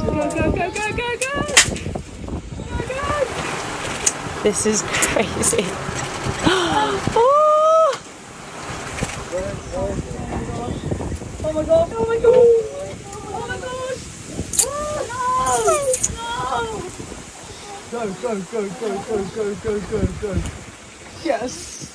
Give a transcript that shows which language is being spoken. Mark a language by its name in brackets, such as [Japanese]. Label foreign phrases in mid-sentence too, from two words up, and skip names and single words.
[English] Go, go, go, go, go, go! This is crazy. Oh! Oh my gosh. Oh my gosh. Oh my gosh. Oh no. Go, go, go, go, go, go, go, go, go. Yes.